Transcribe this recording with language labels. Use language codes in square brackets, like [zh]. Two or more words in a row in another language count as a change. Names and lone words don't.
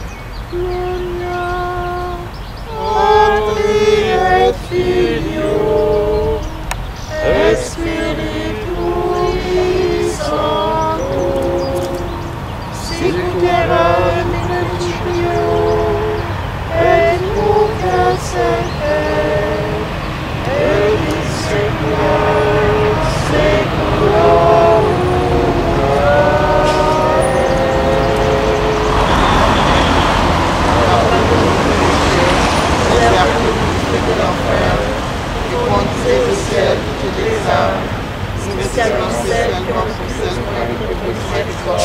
[la] Gloria Patri et Filio et Spiritui Sancto, sicut erat in principio et nunc et semper et in saecula saeculorum. [fr] De l'enfer, et conduisez au ciel toutes les âmes, spécialement celles qui ont besoin de miséricorde.